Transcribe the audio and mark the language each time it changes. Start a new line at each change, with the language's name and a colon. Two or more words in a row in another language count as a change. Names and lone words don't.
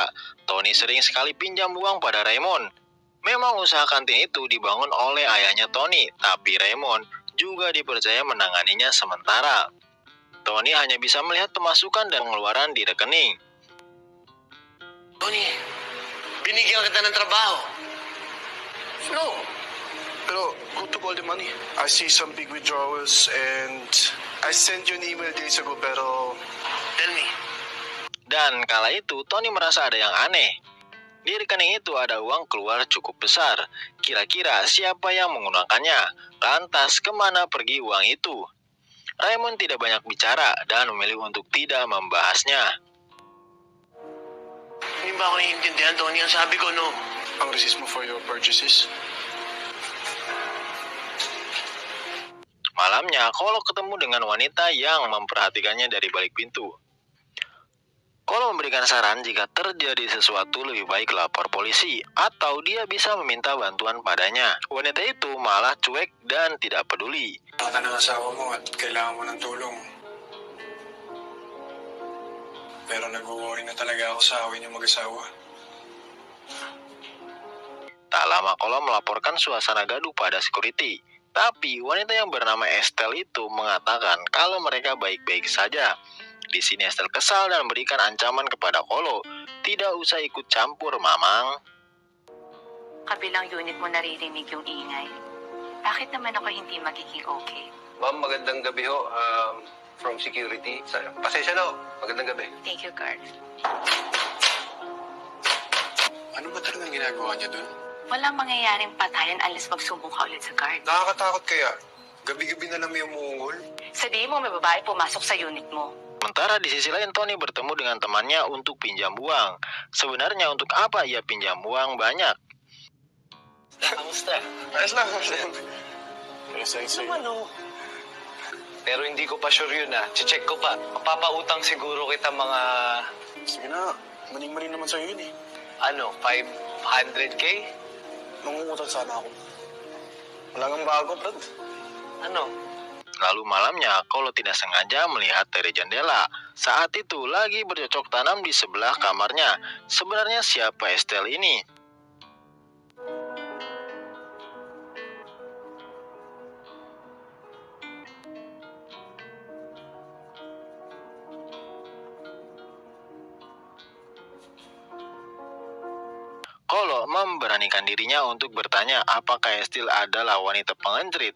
Indonesian: Tony sering sekali pinjam uang pada Raymond. Memang usaha kantin itu dibangun oleh ayahnya Tony, tapi Raymond juga dipercaya menanganinya sementara. Tony hanya bisa melihat pemasukan dan pengeluaran di rekening. Tony,
Filipino: binigyan kita ng trabaho. No.
English: Pero who took all the money? I see some big withdrawals and I sent you an email days ago pero... Tell me.
Indonesian: Dan kala itu Tony merasa ada yang aneh. Di rekening itu ada uang keluar cukup besar. Kira-kira siapa yang menggunakannya? Lantas kemana pergi uang itu? Raymond tidak banyak bicara dan memilih untuk tidak membahasnya.
Filipino: Hindi ba ako naiintindihan, Tony? Ang sabi ko, no. Ang receipt mo
English: for your purchases?
Indonesian: Malamnya, Kolo ketemu dengan wanita yang memperhatikannya dari balik pintu. Kolo memberikan saran jika terjadi sesuatu lebih baik lapor polisi atau dia bisa meminta bantuan padanya. Wanita itu malah cuek dan tidak peduli.
Filipino: Baka ng asawa mo at kailangan mo ng tulong. Pero nag-worry na talaga ako sa awin yung mag-asawa.
Indonesian: Tak lama Kolo melaporkan suasana gaduh pada security. Tapi wanita yang bernama Estelle itu mengatakan kalau mereka baik-baik saja. Di sini Estelle kesal dan memberikan ancaman kepada Kolo. Tidak usah ikut campur, Mamang.
Filipino: Kabilang unit mo naririnig yung ingay. Bakit naman ako hindi magiging okay? Ma'am, magandang gabi ho.
English: From security.
Filipino: Pasensya na ho. Magandang gabi.
English: Thank you, guard.
Filipino: Ano ba talagang ginagawa niya dun? Walang mangyayaring patayan unless magsumbong ka ulit sa guard. Nakakatakot kaya. Gabi-gabi na lang may umuungol. Sabihin mo may babae pumasok sa unit mo.
Indonesian: Sementara di sisi lain Tony bertemu dengan temannya untuk pinjam uang. Sebenarnya untuk apa ia pinjam uang banyak?
Filipino: Kamusta? Ayos lang. Ayos. Pero hindi ko pa sure yun Check ko pa. Papautang siguro kita mga, Sige na, maning-maning naman sa'yo yun eh. 500K? Mangungutang sana ako. Wala ngang bago, Brad.
Indonesian: Lalu malamnya, Kolo tidak sengaja melihat dari jendela. Saat itu lagi bercocok tanam di sebelah kamarnya. Sebenarnya siapa Estelle ini? Kolo memberanikan dirinya untuk bertanya apakah Estelle adalah wanita pengencrit.